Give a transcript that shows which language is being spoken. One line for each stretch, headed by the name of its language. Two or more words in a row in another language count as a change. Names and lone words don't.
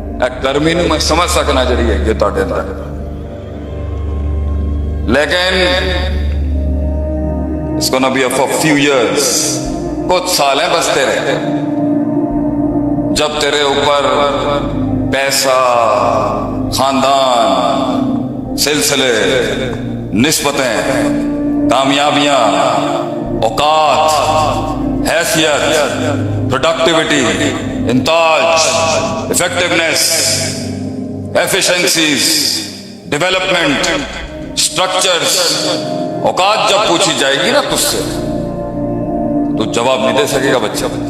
Punjabi: ਗਰਮੀ ਨੂੰ ਮੈਂ ਸਮਝ ਸਕਨਾ ਜੜੀ ਹੈ ਤੁਹਾਡੇ ਅੰਦਰ, ਲੇਕਿਨ
English: it's gonna be for few years,
Hindi: कुछ साल हैं बस तेरे, जब तेरे ऊपर पैसा, खानदान, सिलसिले, निस्बतें, कामयाबियां, औकात, हैसियत, प्रोडक्टिविटी, इंताज,
English: effectiveness, efficiencies, development, structures,
Hindi: औकात जब पूछी जाएगी ना तुझसे, तो जवाब नहीं दे सकेगा बच्चा।